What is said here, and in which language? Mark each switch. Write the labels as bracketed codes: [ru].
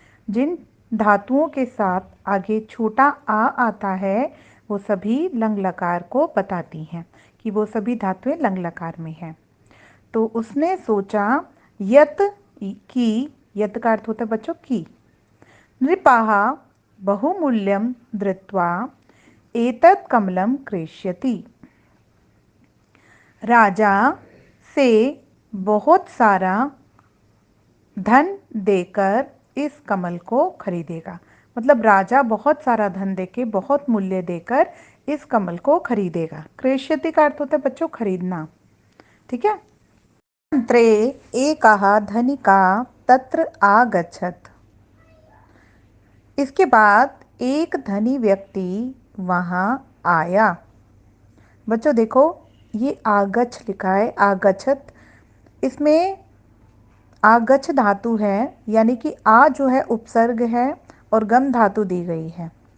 [hi] जिन धातुओं के साथ आगे छोटा आ आता है वो सभी लंग लकार को बताती हैं कि वो सभी धातुएं लंग लकार में हैं। तो उसने सोचा यत की, यत का अर्थ होता है बच्चों की। [sa] नृपाः बहुमूल्यं धृत्वा एतत् कमलं क्रेष्यति। [hi] राजा से बहुत सारा धन देकर इस कमल को खरीदेगा। मतलब राजा बहुत सारा धन देके, बहुत मूल्य देकर इस कमल को खरीदेगा। क्रेष्यति का अर्थ होता है बच्चों खरीदना। ठीक है। [sa] तन्त्रे एकः धनिका तत्र आगच्छत्। [hi] इसके बाद एक धनी व्यक्ति वहाँ आया। बच्चों देखो ये आगच्छ लिखा है, आगच्छत। इसमें आगच्छ धातु है, यानी कि आ जो है उपसर्ग है और गम धातु दी गई है।